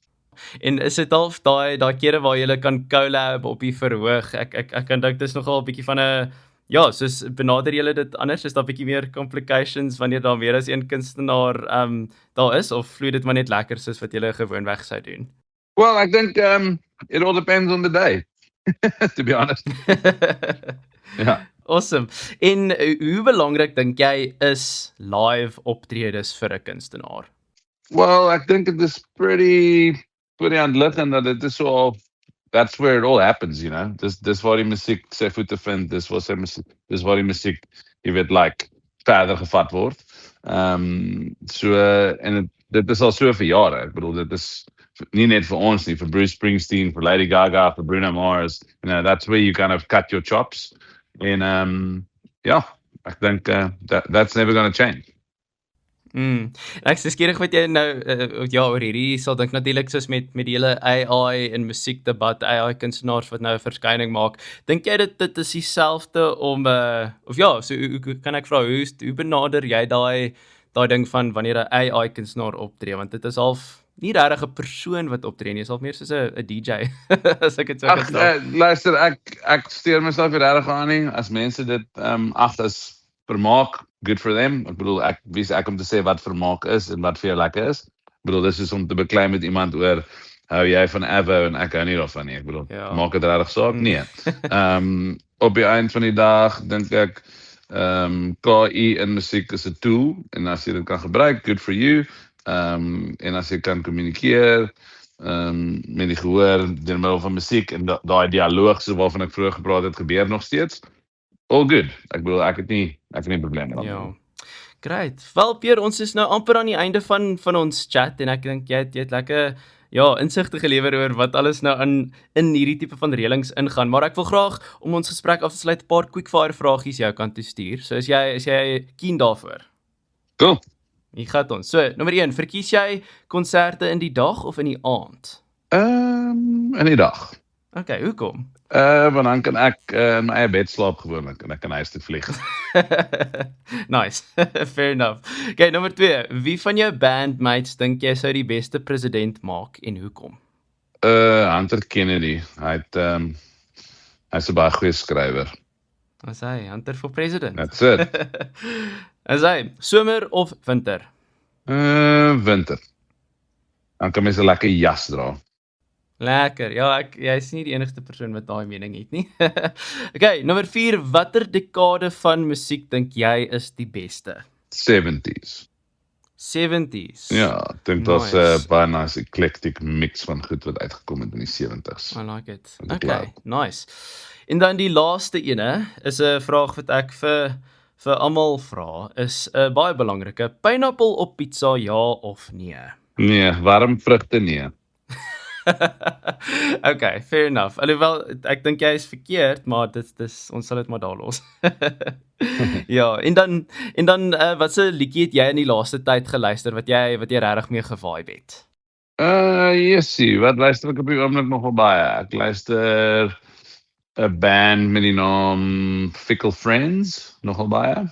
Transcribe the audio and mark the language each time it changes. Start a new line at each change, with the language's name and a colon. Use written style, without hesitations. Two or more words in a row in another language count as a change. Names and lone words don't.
Afrikaans: En is dit half daai kere waar jy kan collab op die verhoog? Ek kan dink dis nogal 'n bietjie van 'n ja, soos benader julle dit anders? Is daar bietjie meer complications wanneer daar meer as een kunstenaar daar is of vloei dit maar net lekker soos wat julle gewoonweg sou doen?
English: Well,
Afrikaans: ek dink
English: it all depends on the day. To be honest.
Afrikaans: Ja. Awesome. En hoe belangrik dink jy is live optredes vir 'n kunstenaar? Well, ek dink dit is pretty aanliggend dat dit is
English: so that's where it all happens, you know.
Afrikaans: Dis waar die musiek sy voete vind, dis waar die musiek, jy weet, like verder gevat word. So en dit is al so vir jare. Ek bedoel dit is nie net vir ons nie, vir Bruce Springsteen, vir Lady Gaga, vir Bruno Mars.
English: You know, that's where you kind of cut your chops.
Afrikaans: En ja, ek dink
English: that's never going to change.
Afrikaans: Ek is skieurig wat jy nou ja oor hierdie sal dink natuurlik soos met die hele AI en musiekdebat, AI kunstenaars wat nou 'n verskyning maak. Dink jy dit is dieselfde om of ja, so hoe kan ek vra hoe benader jy daai ding van wanneer 'n AI kunstenaar optree, want dit is half nie regtig 'n persoon wat optree nie, is half meer soos 'n DJ as ek dit so kan stel. Luister, ek steur myself nie regtig aan nie. As mense dit ag as vermaak,
English: good for them.
Afrikaans: Ek bedoel wie is ek om te sê wat vermaak is en wat vir jou lekker is. Ek bedoel dis is om te beklei met iemand oor hou jy van Avo en ek hou nie daarvan nie. Ek bedoel maak dit regtig saak? Nee. Op die eind van die dag dink ek KI in musiek is 'n tool en as jy dit kan gebruik,
English: good for you.
Afrikaans: En as jy kan kommunikeer met die gehoor deur middel van musiek en daai dialoog so waarvan ek vroeër gepraat het gebeur nog steeds.
English: All good.
Afrikaans: Ek bedoel ek het nie probleme daarmee. Ja. Great. Wel Pierre, ons is nou amper aan die einde van ons chat en ek dink jy het lekker insigte gelewer oor wat alles nou in hierdie tipe van reëlings ingaan, maar ek wil graag om ons gesprek af te sluit 'n paar quickfire vragies jou kant toe stuur. So is jy keen daarvoor? Cool. Hier gaan ons. So, nommer 1, verkies jy konserte in die dag of in die aand? In die dag. Okay, hoekom? Want dan kan ek in my eie bed slaap gewoonlik en ek kan huis toe vlieg.
English: Nice. Fair enough.
Afrikaans: Okay, nommer 2, wie van jou bandmates dink jy sou die beste president maak en hoekom? Hunter Kennedy. Hy's 'n baie goeie skrywer. As hy Hunter
English: for president. That's it.
Afrikaans: As hy somer of winter? Winter. Dan kan mens 'n lekker jas dra. Lekker. Ja, jy's nie die enigste persoon wat daai mening het nie. Okay, nommer 4, watter dekade van musiek dink jy is die beste? 70s. 70s. Ja, ek dink daar's 'n baie
English: nice eclectic mix
Afrikaans: van goed wat uitgekom het in die 70s.
English: I like it. Okay, nice.
Afrikaans: En dan die laaste ene is 'n vraag wat ek vir almal vra, is 'n baie belangrike. Pineappel op pizza, ja of nee? Nee, warm vrugte nee.
English: Okay, fair enough.
Afrikaans: Alhoewel ek dink jy is verkeerd, maar ons sal dit maar daar los. Ja, en dan wat se liedjie het jy in die laaste tyd geluister wat jy regtig mee gevibe het? Yesie, wat luister ek op die oomblik nogal baie? Ek luister 'n band met die naam Fickle Friends nogal baie.